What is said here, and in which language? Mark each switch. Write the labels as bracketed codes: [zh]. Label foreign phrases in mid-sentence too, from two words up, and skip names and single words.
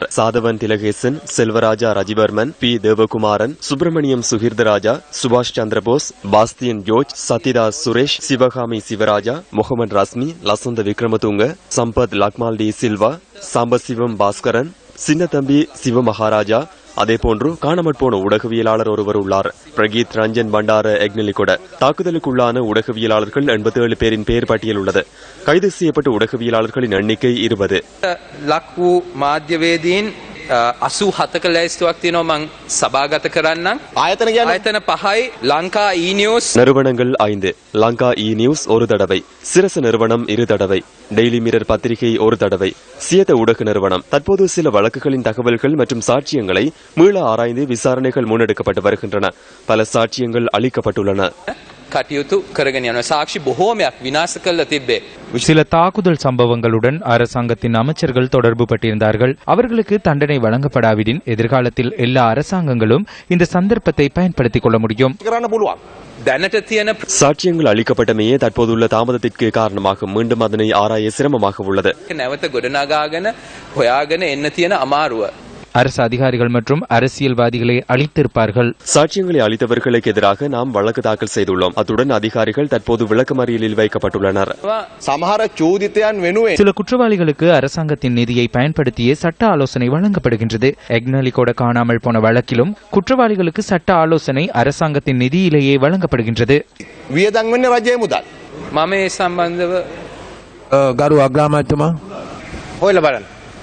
[ta] சாதவன் திலகேசன், செல்வராஜா ரஜிவர்மன், பி தேவகுமாரன், சுப்பிரமணியம் சுகிர்தராஜா, சுபாஷ் சந்திரபோஸ், பாஸ்தியன் ஜோர்ஜ், சத்யதாஸ் சுரேஷ், சிவகாமி சிவராஜா, முகமது ரஸ்மி, லசந்த விக்ரமதுங்க, சம்பத் லக்மால் டி சில்வா, சாம்பசிவம் பாஸ்கரன், சின்னத்தம்பி சிவமகாராஜா, அதேபோன்று காணாமற் போன ஊடகவியலாளர் ஒருவர் உள்ளார். பிரகீத் ரஞ்சன் பண்டார எக்னலிகொட. தாக்குதலுக்குள்ளான ஊடகவியலாளர்கள் 87 பேரின் பெயர் பட்டியல் உள்ளது. கைது செய்யப்பட்ட ஊடகவியலாளர்களின் எண்ணிக்கை 20. [si] ලක්වූ මාධ්‍යවේදීන් 87ක ලැයිස්තුවක් තියෙනවා මං සභාගත කරන්නම්. ආයතන 5යි ලංකා ඊ-නිවුස් [ta] நிறுவனங்கள் 5, லங்கா ஈ-நியூஸ் 1 தடவை, சிரசு நிறுவனம் 2 தடவை, டெய்லி மிரர் பத்திரிகை 1 தடவை, சியத ஊடக நிறுவனம். தற்போது சில வழக்குகளின் தகவல்கள் மற்றும் சாட்சியங்களை மீள ஆராய்ந்து விசாரணைகள் முன்னெடுக்கப்பட்டு வருகின்றன. பல சாட்சியங்கள் அளிக்கப்பட்டுள்ளன. [si] කටයුතු කරගෙන යනවා. සාක්ෂි බොහෝමයක් විනාශ කරලා තිබ්බේ. [ta] சில தாக்குதல் சம்பவங்களுடன் அரசாங்கத்தின் அமைச்சர்கள் தொடர்பு பட்டிருந்தார்கள். அவர்களுக்கு தண்டனை வழங்கப்படாவிடின் எதிர்காலத்தில் எல்லா அரசாங்கங்களும் இந்த சந்தர்ப்பத்தை பயன்படுத்திக் கொள்ள முடியும். சாட்சியங்கள் அளிக்கப்பட்டமையே தற்போதுள்ள தாமதத்திற்கு காரணமாக மீண்டும் அதனை ஆராய சிரமமாக உள்ளது. [si] නැවත ගොඩනගාගෙන හොයාගෙන එන්න තියෙන අමාරුව. [ta] அரசு அதிகாரிகள் மற்றும் அரசியல்வாதிகளை அழித்திருப்பார்கள். சாட்சியங்களை அளித்தவர்களுக்கு எதிராக நாம் வழக்கு தாக்கல் செய்துள்ளோம். அத்துடன் அதிகாரிகள் தற்போது விளக்கமறியலில் வைக்கப்பட்டுள்ளனர். சில குற்றவாளிகளுக்கு அரசாங்கத்தின் நிதியை பயன்படுத்தியே சட்ட ஆலோசனை வழங்கப்படுகின்றது. எக்னலிகோட காணாமல் போன வழக்கிலும் குற்றவாளிகளுக்கு சட்ட ஆலோசனை அரசாங்கத்தின் நிதியிலேயே வழங்கப்படுகின்றது. [si] මම ඒ සම්බන්ධව ගරු අග්‍රාමාත්‍යතුමා හොයලා බලන්න.